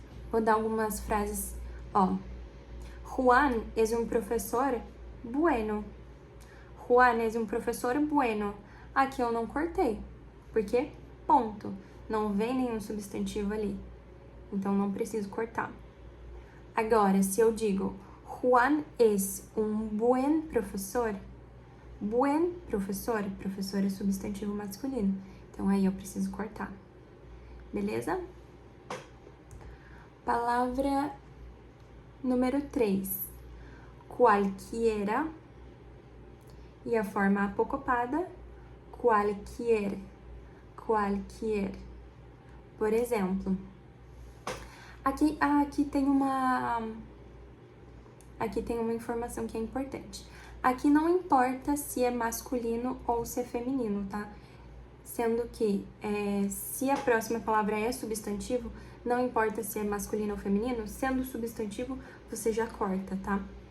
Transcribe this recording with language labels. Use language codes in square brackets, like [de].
[pt] Vou dar algumas frases, ó. [es] Juan es un profesor bueno. Juan es un profesor bueno. [pt] Aqui eu não cortei, porque ponto. Não vem nenhum substantivo ali. Então, não preciso cortar. Agora, se eu digo [es] Juan es un buen profesor. [pt] Buen professor. Professor é substantivo masculino. Então, aí eu preciso cortar. Beleza? Palavra número 3, cualquiera, e a forma apocopada, cualquier, cualquier. Por exemplo, aqui tem uma informação que é importante. Aqui não importa se é masculino ou se é feminino, tá? Sendo que se a próxima palavra é substantivo, não importa se é masculino ou feminino, sendo substantivo, você já corta, tá?